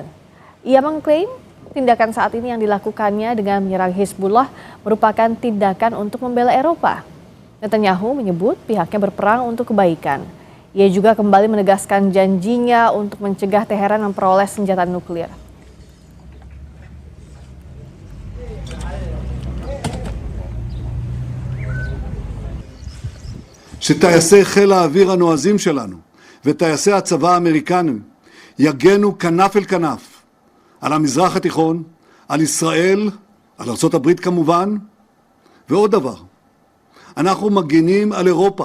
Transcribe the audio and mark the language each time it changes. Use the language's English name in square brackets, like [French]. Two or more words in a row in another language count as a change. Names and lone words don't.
[Indonesian] Ia mengklaim tindakan saat ini yang dilakukannya dengan menyerang Hizbullah merupakan tindakan untuk membela Eropa. Netanyahu menyebut pihaknya berperang untuk kebaikan. Ia juga kembali menegaskan janjinya untuk mencegah Teheran memperoleh senjata nuklir. [Hebrew] שטייסי חיל האוויר הנועזים שלנו וטייסי הצבא האמריקני יגנו כנף אל כנף על המזרח התיכון, על ישראל, על ארצות הברית כמובן, ועוד דבר, אנחנו מגינים על אירופה.